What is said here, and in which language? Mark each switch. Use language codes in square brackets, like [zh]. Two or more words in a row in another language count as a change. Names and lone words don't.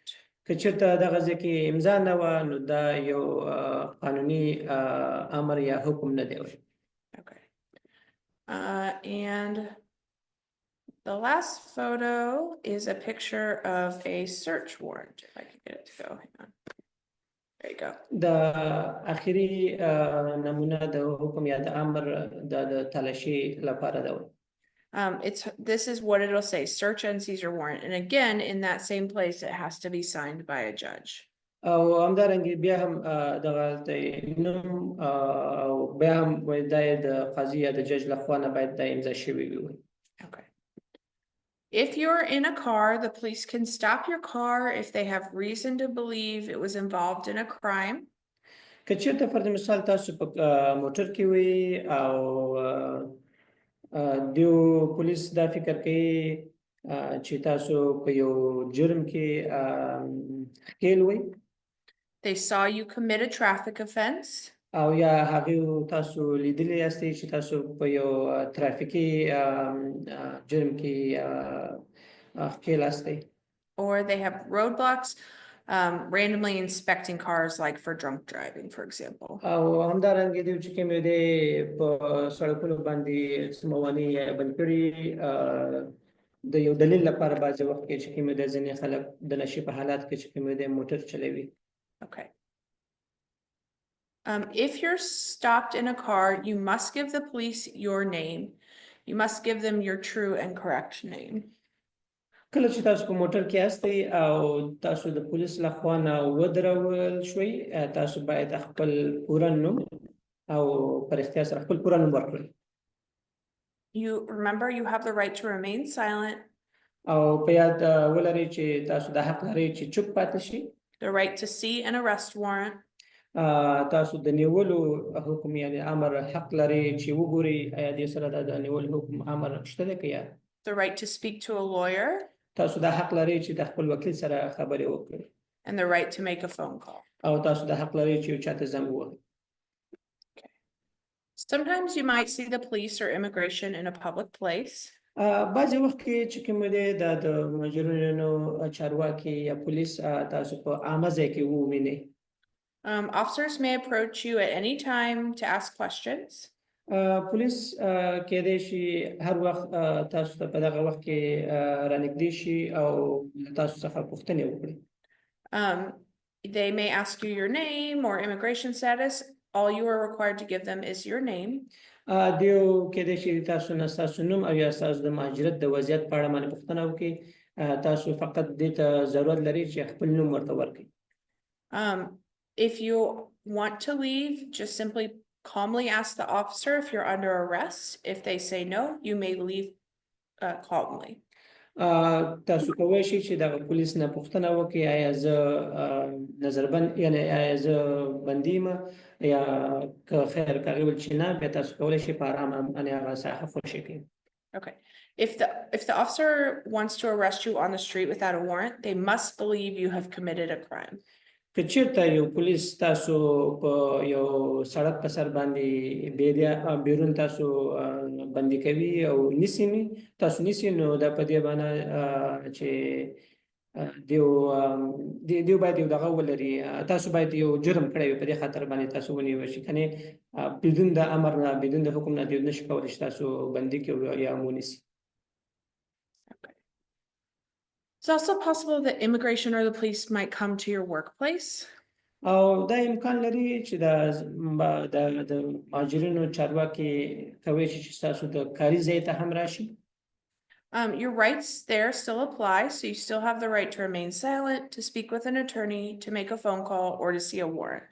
[ps] که چېرته دغه ځای کې امضا نه وه نو دا یو قانوني امر یا حکم نه دی. [en] Okay. And the last photo is a picture of a search warrant. If I can get it to go, hang on. There you go. [ps] د اخري نمونه د حکم یا د امر د تلاشي لپاره ده. [en] This is what it'll say, search and seizure warrant. And again, in that same place, it has to be signed by a judge. [ps] او همدارنګه بیا هم دغه نوم او بیا هم د قاضي یا د جج لخوا نه باید د امضا شوی وي. [en] Okay. If you're in a car, the police can stop your car if they have reason to believe it was involved in a crime. [ps] که چېرته فرض مثال تاسو په موټر کې وي او دیو پولیس دا فکر کوي چې تاسو په یو جرم کې ښکېل وئ. [en] They saw you commit a traffic offense. [ps] او یا هغه تاسو لیدلی یاستئ چې تاسو په یو ترافیکي جرم کې ښکېل یاستئ. [en] Or they have roadblocks, randomly inspecting cars like for drunk driving, for example. [ps] او همدارنګه دوی چې کوم دی په سړکونو باندې څه موانع بند کړي د یو دلیل لپاره بعضې وخت کې چې کوم دی ځینې خلک د نشې په حالات کې چې کوم دی موټر چلوي. [en] Okay. If you're stopped in a car, you must give the police your name. You must give them your true and correct name. [ps] کله چې تاسو په موټر کې یاستئ او تاسو د پولیس لخوا نه ودرول شوئ تاسو باید خپل پوره نوم او په رښتیا سره خپل پوره نوم ورکړئ. [en] You remember you have the right to remain silent. [ps] او په یاد ولرئ چې تاسو د حق لرئ چې چوپ پاتې شئ. [en] The right to see an arrest warrant. [ps] تاسو د نیولو حکم یعنی امر حق لرئ چې وګورئ آیا دې سره د نیولو حکم امر شته دی که یا. [en] The right to speak to a lawyer. [ps] تاسو د حق لرئ چې د خپل وکیل سره خبرې وکړئ. [en] And the right to make a phone call. [ps] او تاسو د حق لرئ چې یو چاته زنګ ووهئ. [en] Sometimes you might see the police or immigration in a public place. [ps] بعضې وخت کې چې کوم دی دا د مهاجرینو چارواکي یا پولیس تاسو په عامه ځای کې ووینئ. [en] Officers may approach you at any time to ask questions. [ps] پولیس کېدای شي هر وخت تاسو ته په دغه وخت کې رانږدې شي او له تاسو څخه پوښتنې وکړي. [en] They may ask you your name or immigration status. All you are required to give them is your name. [ps] دیو کېدای شي تاسو نه ستاسو نوم او یا ستاسو د مهاجرت د وضعیت په اړه باندې پوښتنه وکړي. تاسو فقط دې ته ضرورت لري چې خپل نوم ورته ورکړئ. [en] If you want to leave, just simply calmly ask the officer if you're under arrest. If they say no, you may leave calmly. [ps] تاسو کولی شئ چې دغه پولیس نه پوښتنه وکړئ آیا زه نظربند یعنې آیا زه بندي یم یا که خیر که هغې ویل چې نه بیا تاسو کولی شئ په ارامه باندې هغه ساحه خوشي کړئ. [en] Okay. If the officer wants to arrest you on the street without a warrant, they must believe you have committed a crime. [ps] که چېرته یو پولیس تاسو په یو سړک په سر باندې بیرون تاسو بندي کوي او نیسي نو دا په دې باندې چې دیو باید یو دغه ولري تاسو باید یو جرم کړی وي په دې خاطر باندې تاسو ونیول شي کنې بدون د امر نه بدون د حکم نه دیو نشي کولی چې تاسو بندي کړي یا ونیسي. [en] It's also possible that immigration or the police might come to your workplace. [ps] او دا امکان لري چې د مهاجرینو چارواکي کولی شي چې تاسو د کاري ځای ته هم راشي. [en] Your rights there still apply, so you still have the right to remain silent, to speak with an attorney, to make a phone call, or to see a warrant.